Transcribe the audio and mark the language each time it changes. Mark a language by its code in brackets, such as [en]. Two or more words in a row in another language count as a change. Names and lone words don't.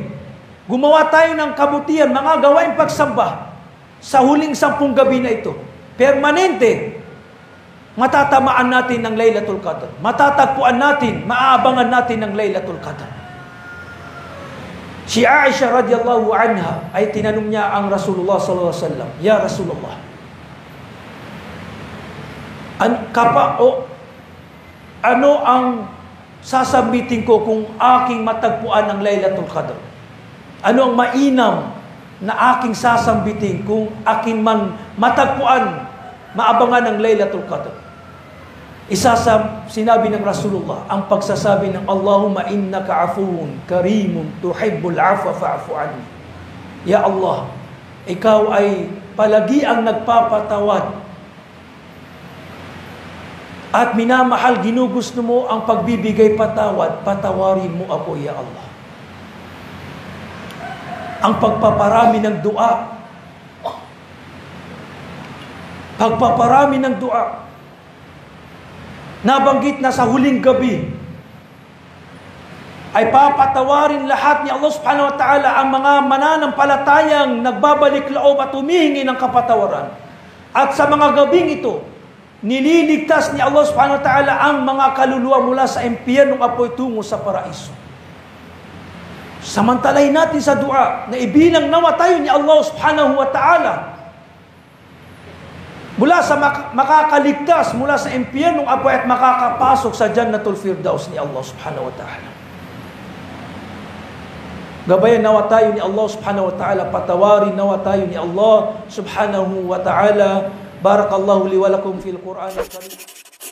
[tl] Gumawa tayo ng kabutihan, mga gawaing pagsamba sa huling 10 gabi na ito. Permanente, matatamaan natin ng Laylatul Qadr. Matatagpuan natin, maaabangan natin ng Laylatul Qadr. Si Aisha [ar] رضي الله عنها [tl] ay tinanong niya ang Rasulullah [ar] صلى الله عليه وسلم, "يا رسول الله, [tl] ano ang sasabitin ko kung aking matagpuan ng Laylatul Qadr?" Ano ang mainam na aking sasambitin kung akin man matagpuan, maabangan ng Laylatul Qadr? Isa sa sinabi ng Rasulullah, ang pagsasabi ng [ar] اللهم إنك عفو كريم تحب العفو فاعف عني. يا الله, [tl] ikaw ay palagi ang nagpapatawad at minamahal, ginugusto mo ang pagbibigay patawad, patawarin mo ako, [ar] يا الله. [tl] Ang pagpaparami ng dua, pagpaparami ng dua, nabanggit na sa huling gabi, ay papatawarin lahat ni Allah [ar] سبحانه وتعالى [tl] ang mga mananampalatayang nagbabalik loob at humihingi ng kapatawaran. At sa mga gabing ito, nililigtas ni Allah [ar] سبحانه وتعالى [tl] ang mga kaluluwa mula sa impyernong apoy tungo sa paraiso. Samantalay natin sa dua na ibilang nawa tayo ni Allah [ar] سبحانه وتعالى [tl] mula sa makakaligtas mula sa impyernong apoy at makakapasok sa Jannatul Firdaus ni Allah [ar] سبحانه وتعالى. [tl] Gabayan nawa tayo ni Allah [ar] سبحانه وتعالى, [tl] patawarin nawa tayo ni Allah [ar] سبحانه وتعالى. بارك الله لي ولكم في القرآن الكريم.